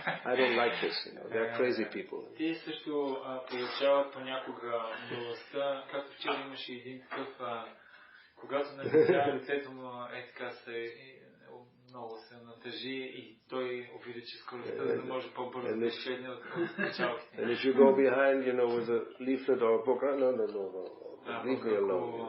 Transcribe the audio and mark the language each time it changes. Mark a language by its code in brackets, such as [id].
[en] I don't like this, they're crazy people. [bg] Те също получават понякога милостта, както вчера имаше един такъв, когато на лицето му така се много се натъжи и той увеличи скоростта, за да може по-бързо да изчезне от качалките. [en] And if you go behind, with a leaflet or a book, no, leave me alone.